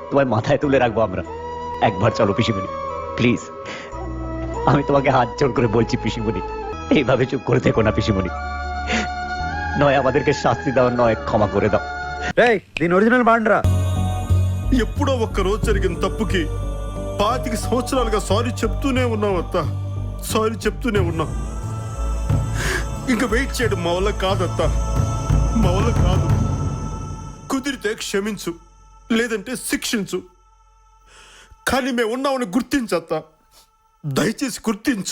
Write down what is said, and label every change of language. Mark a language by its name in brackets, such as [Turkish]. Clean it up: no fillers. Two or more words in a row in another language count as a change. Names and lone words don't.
[Bangla] তোমায় মাথায় তুলে রাখবো আমরা। একবার চলো পিসিমণি, প্লিজ, আমি তোমাকে হাত জোড় করে বলছি পিসিমণি, এইভাবে চুপ করে থেকো না পিসিমণি। নয় আমাদেরকে শাস্তি দাও, నয় ক্ষমা করে দাও. [Telugu] రేయ్ దీని ఒరిజినల్ బాండ్రా. ఎప్పుడో ఒక్క రోజు జరిగిన తప్పుకి 25 సంవత్సరాలుగా సారీ చెప్తూనే ఉన్నావు అత్త, సారీ చెప్తూనే ఉన్నా. ఇంకా వెయిట్ చేయడం మా వల్ల కాదత్త, మా వల్ల కాదు. కుదిరితే క్షమించు, లేదంటే శిక్షించు, కానీ మేము ఉన్నామని గుర్తించత్త, దయచేసి గుర్తించు.